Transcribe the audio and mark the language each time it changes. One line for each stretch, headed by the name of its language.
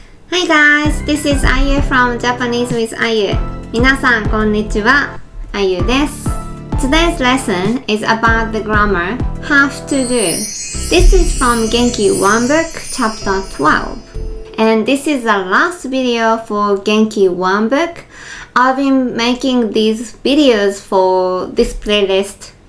English: Hi guys, this is Ayu from Japanese with Ayu.
Japanese: 皆さんこんにちは、Ayu です。
English: Today's lesson is about the grammar have to do. This is from Genki1 book, Chapter 12. And this is the last video for Genki1 book. I've been making these videos for this playlist.